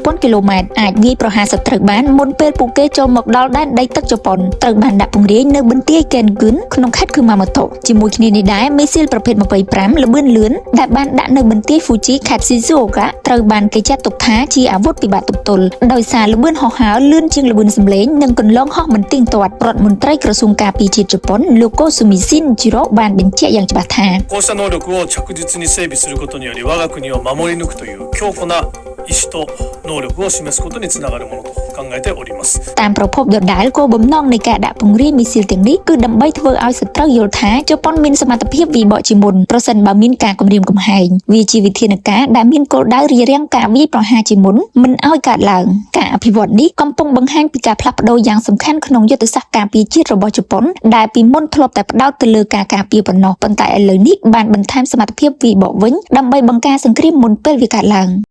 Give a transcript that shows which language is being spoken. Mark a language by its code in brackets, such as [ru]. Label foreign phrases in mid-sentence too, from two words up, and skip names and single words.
[km] គីឡូម៉ែត្រអាចវាយប្រហារសត្រូវបានមុនពេលពួកគេចូលមកដល់ដែនដីទឹកជប៉ុនត្រូវបានដាក់ពង្រាយនៅបន្ទាយ Kengun ក្នុងខេត្ត Kumamoto ជាមួយគ្នានេះដែរមីស៊ីលប្រភេទ 25 ល្បឿនលឿនដែលបានដាក់នៅបន្ទាយ Fuji ខេត្ត Shizuoka ត្រូវបានគេចាត់ទុកថាជាអាវុធពិបាកទប់ទល់ដោយសារល្បឿនហោះហើរលឿនជាងល្បឿនសម្លេងនិងកន្លងហោះមិនទៀងទាត់រដ្ឋមន្ត្រីក្រសួងការពារជាតិជប៉ុនលោក Kosumi Shinjiro បានបញ្ជាក់យ៉ាងច្បាស់ថា [ja] こうした能力を着実に整備することにより我が国を守り抜くという強固な意志と能力を示すことにつながるものと考えております [km] តាមប្រភពដដែលគោលបំណងនៃការដាក់ពង្រាយមីស៊ីលទាំងនេះគឺដើម្បីធ្វើឲ្យសត្រូវយល់ថាជប៉ុនមានសមត្ថភាពវិបកជាមុនប្រសិនបើមានការគំរាមកំហែងវាជាវិធានការដែលមានគោលដៅរារាំងការវាយប្រហារជាមុនមិនឲ្យកើតឡើងការអភិវឌ្ឍនេះកំពុងបង្ហាញពីការផ្លាស់ប្ដូរយ៉ាងសំខាន់ក្នុងយុទ្ធសាស្ត្រការពារជាតិរបស់ជប៉ុនដែលពីមុនធ្លាប់តែផ្ដោតទៅលើការការពារប៉ុណ្ណោះប៉ុន្តែឥឡូវនេះបានបន្ថែមសមត្ថភាពវិបកវិញដើម្បីបង្ការសង្គ្រាមមុនពេលវាកើតឡើង